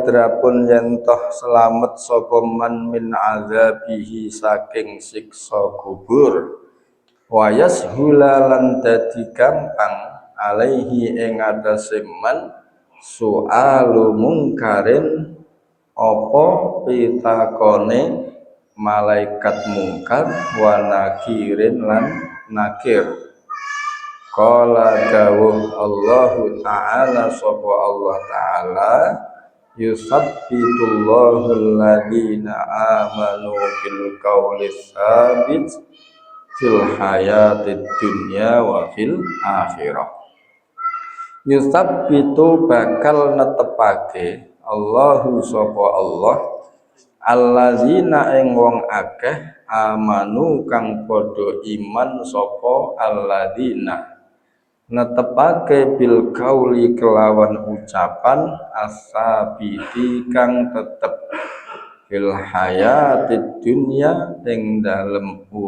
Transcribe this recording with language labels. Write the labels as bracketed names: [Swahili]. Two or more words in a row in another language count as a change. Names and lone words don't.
[Javanese] terapun yen toh selamat sapa man [Arabic] من عذابه [Javanese] saking siksa kubur [Arabic] ويسهل [Javanese] lan dadi gampang alaihi ing atase man su'alu mungkarin apa pitakone malaikat mungkar [Arabic] ونكير [Javanese] lan nakir. [Arabic] Qala dawuh Allahu ta'ala [Javanese] sapa Allah ta'ala [Arabic] يثبت الله الذين آمنوا بالقول الثابت في الحياة الدنيا وفي الآخرة. [Javanese] Yusabbitu bakal netepake Allahu sapa Allah allazina ing wong akeh amanu kang padha iman sapa allazina netepake [Arabic] بالقول [Javanese] kelawan ucapan asabiti kang tetep [Arabic] في الحياة الدنيا [Javanese] ing dalem